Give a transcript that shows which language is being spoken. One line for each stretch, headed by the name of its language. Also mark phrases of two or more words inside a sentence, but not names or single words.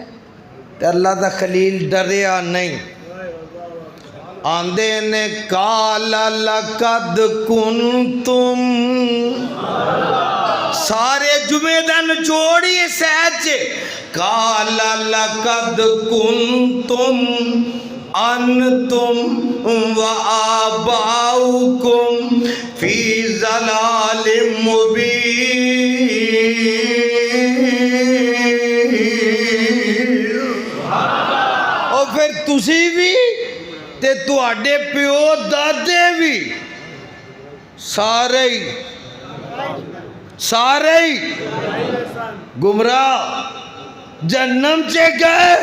Punjabi: تے اللہ دا خلیل ڈریا نہیں, آندے نے
Arabic: قال لقد كنتم,
Punjabi: سارے جمعے دا نچوڑ ہی سیچ,
Arabic: قال لقد كنتم أنتم وآباؤكم في ضلال مبين.
Punjabi: اور پھر تسی بھی تے تہاڈے پیو دادے بھی سارے ہی گمراہ جہنم چ گئے.